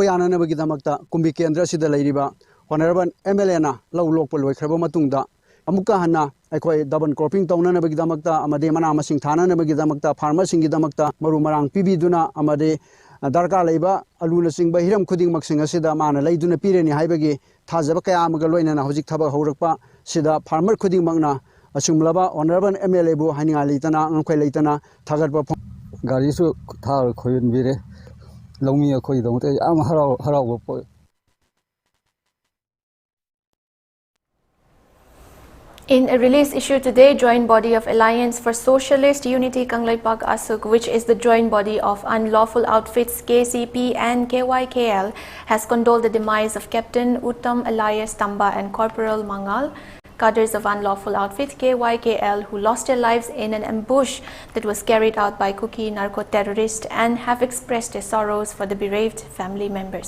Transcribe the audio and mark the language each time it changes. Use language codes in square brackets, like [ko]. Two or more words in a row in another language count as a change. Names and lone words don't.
[mni] yananabagi damakta kumbi kendra sida leiriba [en] honorable MLA [mni] na law lokpol loikraba matungda amuka hanna aikoi [en] double cropping [mni] tawnanabagi damakta amadi mana masing thananabagi damakta farmer singi damakta maru marang pibiduna amadi darka leiba aluna singba hiram khuding maksing asida mana leiduna pireni haibagi thajaba kaya amaga loinana hojik thaba haurakpa sida farmer khuding magna asumlaba [en] honorable MLA [mni] bu haninga leitana angkhoi leitana thagarpa gari su thar khoyin bire lomi khoi dongte am harau po. [en] In a release issued today, joint body of Alliance for Socialist Unity Kanglaipak Asuk, which is the joint body of unlawful outfits KCP and KYKL, has condoled the demise of Captain Uttam Elias Tamba and Corporal Mangal, cadres of unlawful outfit KYKL, who lost their lives in an ambush that was carried out by Kuki narco-terrorists, and have expressed their sorrows for the bereaved family members.